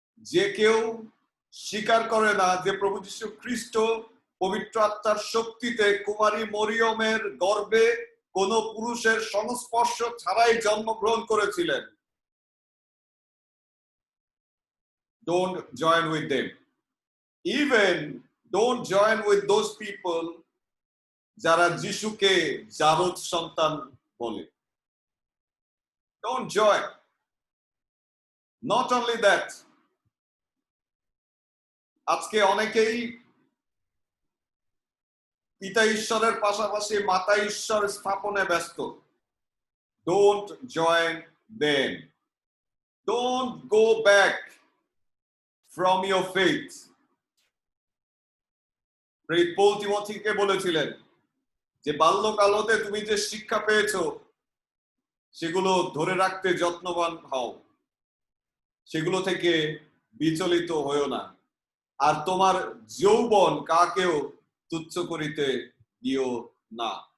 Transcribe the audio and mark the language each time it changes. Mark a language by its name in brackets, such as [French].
[Bangla] যে কেউ স্বীকার করে না যে প্রভু যীশু খ্রিস্ট পবিত্র আত্মার শক্তিতে কুমারী মরিয়মের গর্ভে কোন পুরুষের সংস্পর্শ ছাড়াই জন্মগ্রহণ করেছিলেন, [English] don't join with them. Even don't join with those people [Bangla] যারা যিশুকে জারদ সন্তান বলে। [English] Don't join. Not only that, [Bangla] আজকে অনেকেই পিতা ঈশ্বরের পাশাপাশি মাতা ঈশ্বর স্থাপনে ব্যস্ত। [English] Don't join them. Don't go back from your faith. [Bangla] Paul তিমোথীকে বলেছিলেন যে বাল্যকাল হতে তুমি যে শিক্ষা পেয়েছো সেগুলো ধরে রাখতে যত্নবান হও, সেগুলো থেকে বিচলিত হয়েও না, আর তোমার যৌবন কাকেও তুচ্ছ করিতে দিও না।